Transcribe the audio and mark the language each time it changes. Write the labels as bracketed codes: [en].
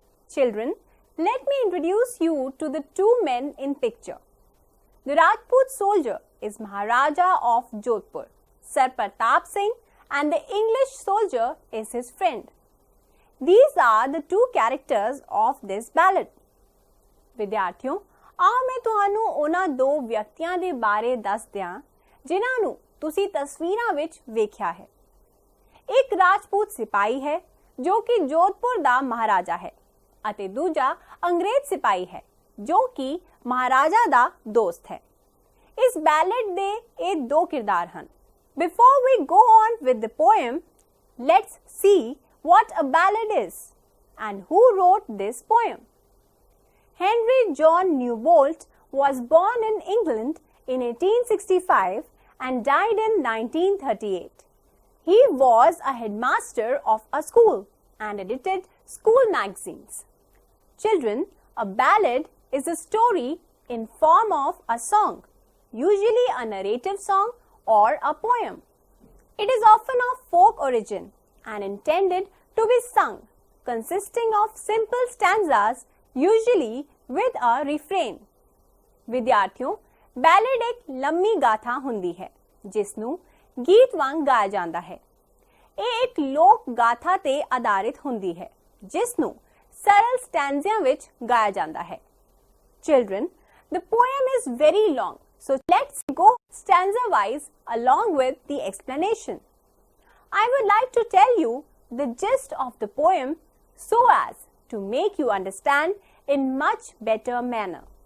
[en] Children, let me introduce you to the two men in picture. The Rajput soldier is Maharaja of Jodhpur, Sir Pratap Singh, and the English soldier is his friend. These are the two characters of this ballad. [pa] ਵਿਦਿਆਰਥੀਓ, ਆਓ ਮੈਂ ਤੁਹਾਨੂੰ ਉਹਨਾਂ ਦੋ ਵਿਅਕਤੀਆਂ ਦੇ ਬਾਰੇ ਦੱਸ ਦਿਆਂ ਜਿਨ੍ਹਾਂ ਨੂੰ ਤੁਸੀਂ ਤਸਵੀਰਾਂ ਵਿੱਚ ਵੇਖਿਆ ਹੈ। ਇੱਕ ਰਾਜਪੂਤ ਸਿਪਾਹੀ ਹੈ ਜੋ ਕਿ ਜੋਧਪੁਰ ਦਾ ਮਹਾਰਾਜਾ ਹੈ ਅਤੇ ਦੂਜਾ ਅੰਗਰੇਜ਼ ਸਿਪਾਹੀ ਹੈ ਜੋ ਕਿ ਮਹਾਰਾਜਾ ਦਾ ਦੋਸਤ ਹੈ। ਇਸ ਬੈਲਡ ਦੇ ਇਹ ਦੋ ਕਿਰਦਾਰ ਹਨ। [en] Before we go on with the poem, let's see what a ballad is and who wrote this poem. Henry John Newbolt was born in England in 1865 and died in 1938. He was a headmaster of a school and edited school magazines. Children, a ballad is a story in form of a song, usually a narrative song or a poem. It is often of folk origin and intended to be sung, consisting of simple stanzas, usually with a refrain. [pa] ਵਿਦਿਆਰਥੀਓ, ਬੈਲਡ ਇੱਕ ਲੰਮੀ ਗਾਥਾ ਹੁੰਦੀ ਹੈ ਜਿਸ ਨੂੰ ਗੀਤ ਵਾਂਗ ਗਾਇਆ ਜਾਂਦਾ ਹੈ। ਇਹ ਇੱਕ ਲੋਕ ਗਾਥਾ ਤੇ ਆਧਾਰਿਤ ਹੁੰਦੀ ਹੈ ਜਿਸ ਨੂੰ ਸਰਲ ਸਟੈਂਜ਼ਿਆਂ ਵਿੱਚ ਗਾਇਆ ਜਾਂਦਾ ਹੈ। [en] Children, the poem is very long. So let's go stanza wise along with the explanation. I would like to tell you the gist of the poem so as to make you understand in much better manner.